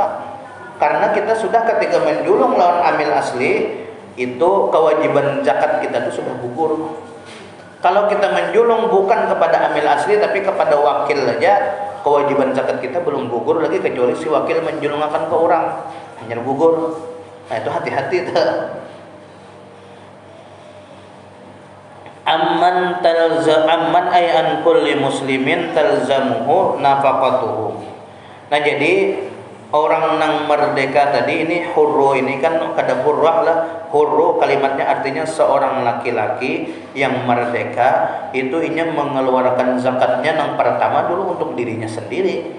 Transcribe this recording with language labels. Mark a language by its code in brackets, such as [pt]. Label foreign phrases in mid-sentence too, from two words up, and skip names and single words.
[bjn] Karena kita sudah ketika menjulung lawan amil asli itu kewajiban zakat kita itu sudah gugur. Kalau kita menjulung bukan kepada amil asli tapi kepada wakil aja, kewajiban zakat kita belum gugur lagi kecuali si wakil menjulungkan ke orang hanya gugur. Nah itu hati-hati tuh. [ar] عمن أي عن كل مسلم تلزمه نفقته. [bjn] Nah jadi orang nang merdeka tadi ini hurro ini kan kada hurrah lah. Hurro kalimatnya artinya seorang laki-laki yang merdeka itu inya mengeluarkan zakatnya nang pertama dulu untuk dirinya sendiri.